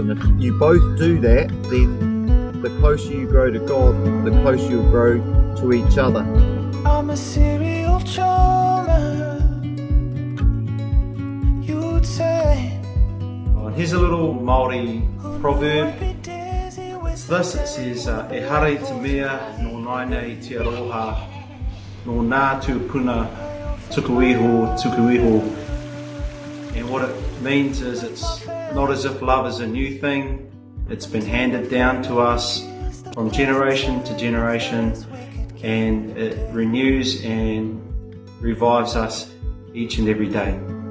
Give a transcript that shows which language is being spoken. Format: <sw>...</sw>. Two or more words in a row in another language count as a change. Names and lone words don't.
<en>And if you both do that, then the closer you grow to God, the closer you'll grow to each other. I'm a serial charmer, you'd say. And here's a little Māori proverb. It's this, it says,</en> <mi>e hare te mea no nainei te aroha, no nā tūpuna tukuiho.</mi> <en>And what it means is it's not as if love is a new thing, it's been handed down to us from generation to generation, and it renews and revives us each and every day.</en>